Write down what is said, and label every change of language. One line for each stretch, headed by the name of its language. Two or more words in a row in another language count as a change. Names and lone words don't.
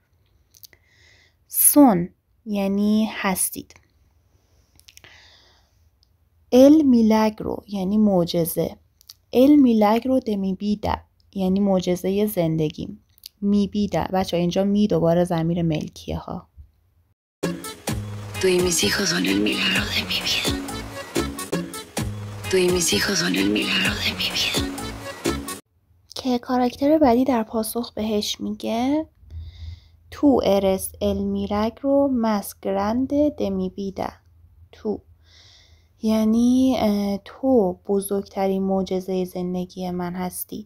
Persian: سون یعنی هستید.
Spanish: el milagro
Persian: یعنی معجزه.
Spanish: el milagro de mi vida
Persian: یعنی معجزه زندگیم.
Spanish: mi vida
Persian: بچه اینجا می دوباره ضمیر ملکیه ها.
Spanish: Tú y mis hijos son el milagro de mi vida. Tú y mis hijos son el milagro de mi vida.
Persian: که کاراکتر بعدی در پاسخ بهش میگه
Spanish: tú eres el milagro más grande de mi vida.
Persian: تو یعنی تو بزرگترین معجزه زندگی من هستی.